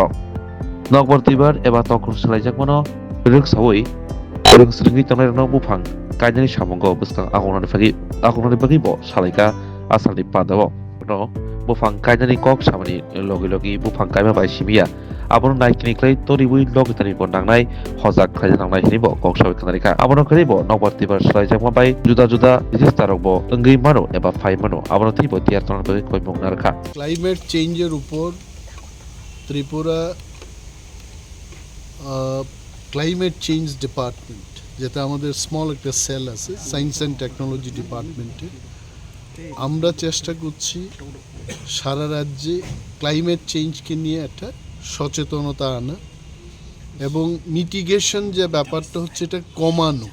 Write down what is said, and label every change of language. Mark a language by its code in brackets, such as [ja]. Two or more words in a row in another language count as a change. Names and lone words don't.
[trp] Nokbortibar eba tongkol selaijakmano rogsawoi rogsringi tongreno bufang kainani samongo bwskang agonani bagi bo salaika asalni padao no bufang kainani kok samani logi bufang kaima bai simia abono naikini klai toribui logitani bo nangnai hojak khlai nangnai hinibo kok sawi kanarika abono kharibo nokbortibar selaijakma bai juda registerok bo ongui mano eba phai mano abono tibo tiar tonang bagi koimong narkha [en] climate change [bn] উপর ত্রিপুরা [en] climate change department, [bn] যেটা আমাদের স্মল একটা সেল আছে [en] science and technology department, [bn] আমরা চেষ্টা করছি সারা রাজ্যে [en] climate change [bn] নিয়ে একটা সচেতনতা আনা এবং মিটিগেশন যে ব্যাপারটা হচ্ছে এটা কমানো।